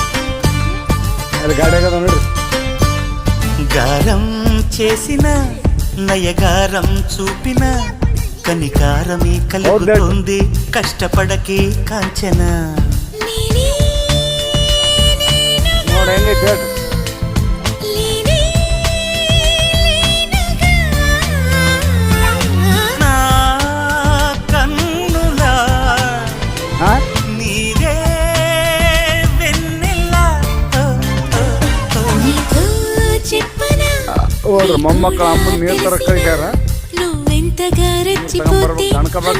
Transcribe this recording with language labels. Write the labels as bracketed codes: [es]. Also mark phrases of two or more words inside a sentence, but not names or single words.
[kn] ಗಾಡಿ ಆಗದ ನೋಡ್ರಿ [te] గారం చేసిన నయగారం చూపిన కనికారమే కలుగుతుంది కష్టపడకే కాంచన [kn] ನೋಡಿ ಹೆಂಗೈತೆ ಹೇಳ್ರಿ [te] నా కన్నులా ಹಾಂ నీరే వెన్నెల [kn] ಹೋಗ್ರಿ ಮೊಮ್ಮಕ್ಕಳ ಅಮ್ಮನ ನೀರು ತರಕ್ಕೆ ಕಳಿಸ್ಯಾರ [te] నువ్వెంతగా రెచ్చిపోతే కనకబాగా